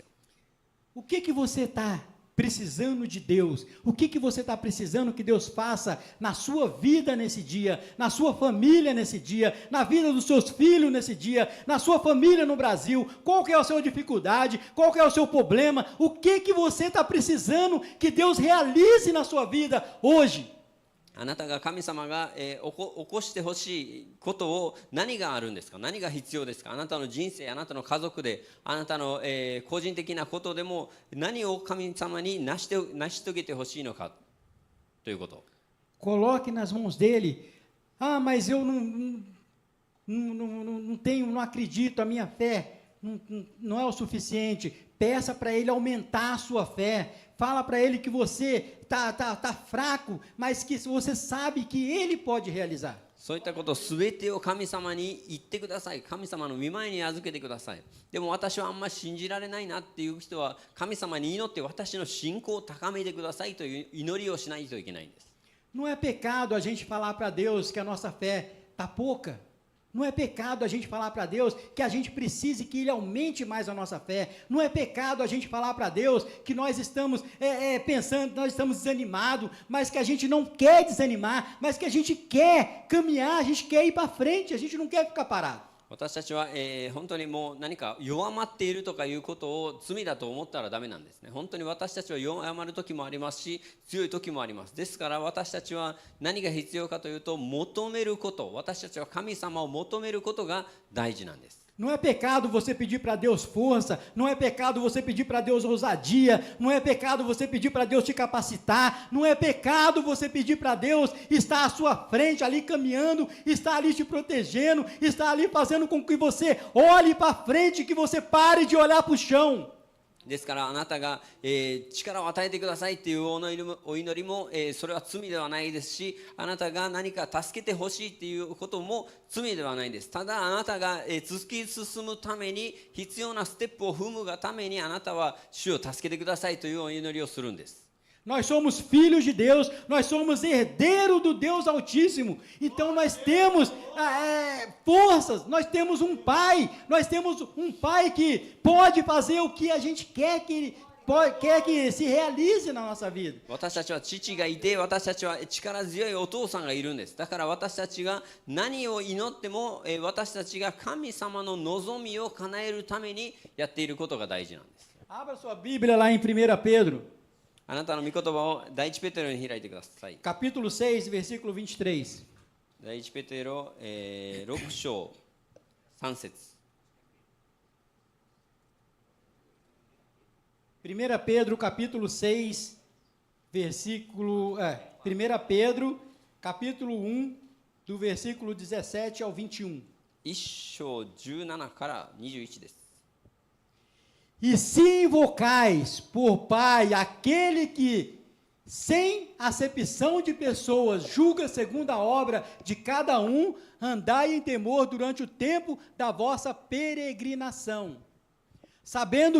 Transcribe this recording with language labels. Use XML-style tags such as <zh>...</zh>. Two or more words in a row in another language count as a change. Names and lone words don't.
<pt>O que você está precisando de Deus? O que você está precisando que Deus faça na sua vida nesse dia, na sua família nesse dia, na vida dos seus filhos nesse dia, na sua família no Brasil? Qual que é a sua dificuldade? Qual que é o seu problema? O que você está precisando que Deus realize na sua vida hoje?</pt> <ja>あなたが神様が起こしてほしいことを何があるんですか？何が必要ですか？あなたの人生、あなたの家族で、あなたの個人的なことでも何を神様に成し遂げてほしいのかということ。</ja> <pt>Coloque nas mãos dele. Mas eu não tenho, não acredito, a minha fé não é o suficiente. Peça para ele aumentar a sua fé. Fala para ele que você tá fraco, mas que você sabe que ele pode realizar.</pt> <ja>そういったことすべてを神様に言ってください。神様の御前に預けてください。でも私はあんまり信じられないなっていう人は神様に祈って私の信仰を高めてくださいという祈りをしないといけないんです。</ja> <pt>Não é pecado a gente falar para Deus que a nossa fé tá pouca. Não é pecado a gente falar para Deus que a gente precise que Ele aumente mais a nossa fé. Não é pecado a gente falar para Deus que nós estamos pensando, nós estamos desanimados, mas que a gente não quer desanimar, mas que a gente quer caminhar, a gente quer ir para frente, a gente não quer ficar parado.</pt> <ja>私たちは、本当にもう何か弱まっているとかいうことを罪だと思ったらダメなんですね。本当に私たちは弱まる時もありますし、強い時もあります。ですから私たちは何が必要かというと、求めること、私たちは神様を求めることが大事なんです。</ja> <pt>Não é pecado você pedir para Deus força, não é pecado você pedir para Deus ousadia, não é pecado você pedir para Deus te capacitar, não é pecado você pedir para Deus estar à sua frente, ali caminhando, estar ali te protegendo, estar ali fazendo com que você olhe para frente, que você pare de olhar para o chão.</pt> <ja>ですからあなたが、力を与えてくださいというお祈りも、それは罪ではないですし、あなたが何か助けてほしいということも罪ではないです。ただあなたが、突き進むために必要なステップを踏むがためにあなたは主を助けてくださいというお祈りをするんです。</ja> <pt>Nós somos filhos de Deus, nós somos herdeiros do Deus Altíssimo, então nós temos forças, nós temos um Pai que pode fazer o que a gente quer que se realize na nossa vida.</pt> <ja>私たちは父がいて、私たちは力強いお父さんがいるんです。だから私たちが何を祈っても、私たちが神様の望みを叶えるためにやっていることが大事なんです。</ja> <pt>Abra sua Bíblia lá em 1 Pedro.</pt> <ja>あなたの御言葉を第一ペテロに開いてください。</ja> <pt>Capítulo 6, versículo 23.</pt> <ja>第一ペテロ、6章3節。</ja> <pt>1 Pedro, capítulo 6, versículo... 1 Pedro, capítulo 1, do versículo 17 ao 21.</pt> <ja>1 章17から21です。</ja> <pt>E se invocais por Pai aquele que, sem acepção de pessoas, julga segundo a obra de cada um, andai em temor durante o tempo da vossa peregrinação, sabendo</pt>